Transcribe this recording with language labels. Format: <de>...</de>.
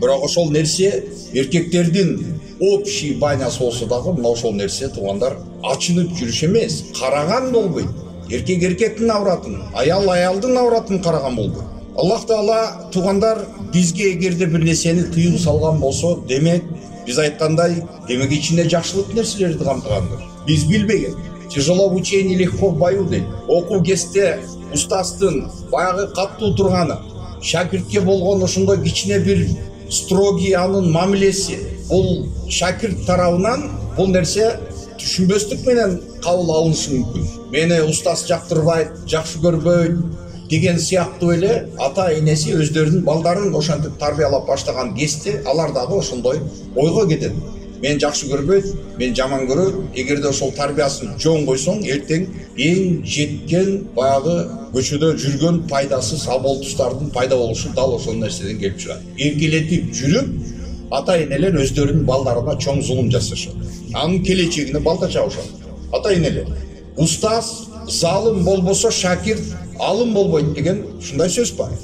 <ky>Бирок ошол нерсе эркектердин общий банясы болсо дагы мына ошол нерсе туугандар ачынып жүрүш эмес, караган болбойт. Эркек эркектин авратын, аял аялдын авратын караган болбойт. Аллах Таала туугандар бизге эгерде бир нерсени тыюу салган болсо, демек биз айткандай, демек ичинде жакшылык нерселерди камтыгандыр. Биз билбеген.</ky> <ru>Тяжело в учении, легко в бою дейт.</ru> <ky>Окуу кезде устаздын баягы каттуу турганы, шакиртке болгон ошондой кичине бир строгий анын мамилеси, бул шакирт тарабынан бул нерсе түшүнбөстүк менен кабыл алынышы мүмкүн. Мени устаз жактырбайт, жакшы көрбөйт деген сыяктуу эле ата энеси өздөрүнүн балдарын ошентип тарбиялап баштаган кезде алар дагы ошондой ойго кетет. Мен жакшы көрбөйт, мен жаман көрөт. Эгерде ошол тарбиясын жоң койсоң, эртең эң жеткен баягы көчөдө жүргөн пайдасыз аболтустардын пайда болушу дал ошол нерседен келип чыгат. Эркелетип жүрүп, ата энелер өздөрүнүн балдарына чоң зулум жасашат. Анын келечегине балта чабышат. Ата энелер, устаз залым болбосо шакирт алым болбойт деген ушундай сөз бар.</ky>